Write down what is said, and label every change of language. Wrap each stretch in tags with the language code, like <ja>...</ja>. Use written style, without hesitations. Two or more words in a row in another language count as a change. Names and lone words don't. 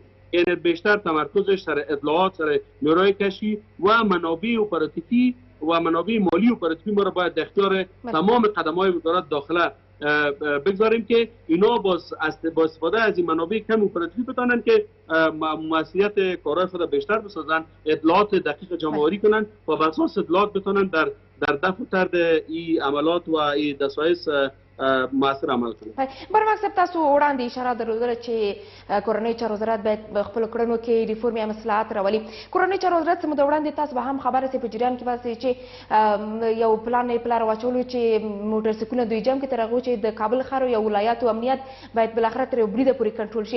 <fa>این بیشتر تمرکزش سر اطلاعات، سر نیروی کشفی و منابع اپراتیوی و منابع مالی اپراتیوی ما را باید در اختیار تمام قدم‌های وزارت داخله بگذاریم که اینا با استفاده از این منابع کم اپراتیوی بتونن که مسئولیت کارهای خود بیشتر بسازن، اطلاعات دقیق جمع‌آوری کنن و بر اساس اطلاعات بتونن در دفع و طرد این عملات و این دسایس مؤثر عمل کنه.</fa> <ps>برمک صاحب تاسو وړاندې اشاره درلودله چې کورنۍ چارو وزارت باید په خپلو کړنو کې ریفورم یا اصلاحات راولي. کورنۍ چارو وزارت څه موده وړاندې تاسو به هم خبره سئ په جریان کې واسئ چې یو پلان یې په لاره واچولو چې موټرسایکلونه دوی جام کې تر هغو چې د کابل ښار او ولایاتو امنیت باید بالاخره تر یو بریده پورې کنټرول شي.</ps>